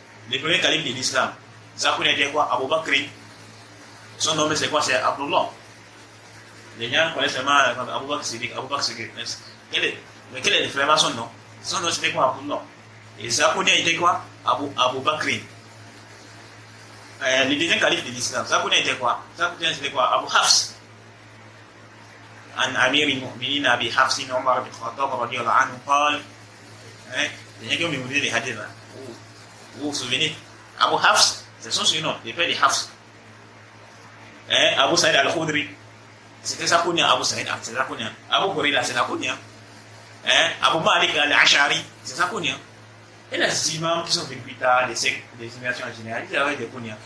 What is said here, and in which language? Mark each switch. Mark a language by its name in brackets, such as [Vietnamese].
[French] Le premier calife de l'islam. Sa kunya était quoi? Abu Bakr. Son nom c'est quoi? C'est Abdullah. Les gens connaissent seulement Abu Bakr Siddiq, Abu Bakr Siddiq. Mais quel est le frère son nom? Son nom c'était quoi? Abdullah. Et sa kunya était quoi? Abu Bakr. Le deuxième calife de l'islam. Sa kunya était quoi? Sa kunya c'était quoi? Abu Hafs. [Arabic] عن أمير المؤمنين أبي حفص عمر بن الخطاب رضي الله عنه قال [French] il y a qui ont mémorisé les hadiths là. Vous vous souvenez? Abu Hafs, c'est son surnom, le père de Hafs. Abu Saïd al-Khudri, c'était sa kunya. Abu Saïd, c'est sa kunya. Abu Huraira, c'est sa kunya. Abu Malik al-Ash'ari, c'est sa kunya. Et les imams qui sont venus plus tard, les sectes, les immersions en général, ils avaient des kunya.